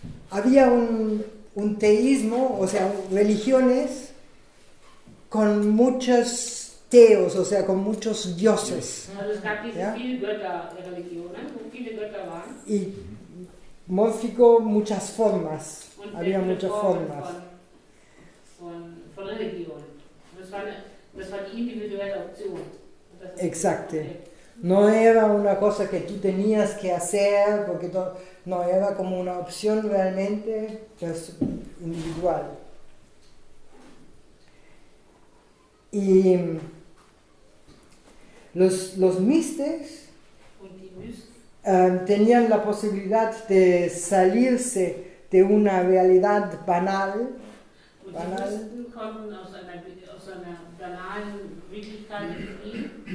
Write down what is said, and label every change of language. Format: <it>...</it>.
<es>Había un teísmo, o sea, religiones con muchos teos, o sea, con muchos dioses.</es> <de>Also es gab diese Ja. vielen Götterreligionen, wo viele Götter waren.</de> <es>Y mórfico, muchas formas.</es> <de>Und</de> <es>Había</es> <de>viele</de> <es>muchas</es> <de>Formen</de> <es>formas.</es> <de>von Religion. Das war die individuelle Option. Das ist</de> <es>Exacto.</es> <de>okay.</de> <es>No era una cosa que tú tenías que hacer, porque no, era como una opción realmente individual. Y los mistes</es> <de>Und die Mysten</de> <es>tenían la posibilidad de salirse de una realidad banal,</es> <de>und Banal. die Mysten konnten aus einer banalen Wirklichkeit fliehen.</de>